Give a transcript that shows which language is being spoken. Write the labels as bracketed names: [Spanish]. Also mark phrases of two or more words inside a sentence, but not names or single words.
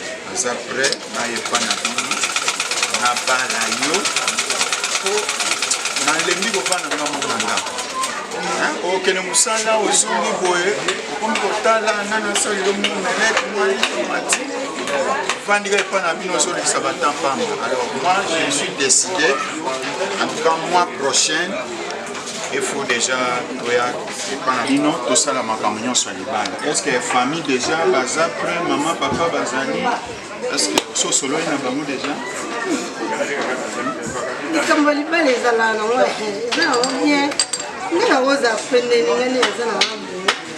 [Lingala] Naza prêt, nayepa na bino, na bala yo. Po, nalembi kovanda nga moko na ndako. Hein ? Okende mosala, ozongi boye, okomi kotala, nani asali yo mo melete, mwa litomati. Vandika epa na bino, ozolekisa bata pamba. [French] Alors, moi, je me suis décidé, en tout cas, mois prochain, il faut déjà [Lingala] toya epa na bino, tosala makambo nyonso ya libala. [French] Est-ce que famille déjà, baza prêt, maman, papa, bazali ? Est-ce que [Lingala] so sololi na bango déjà ? Likambo ya libala ezala nango, eza nango bien. Nde nango oza pene, ningani eza na nga bongo.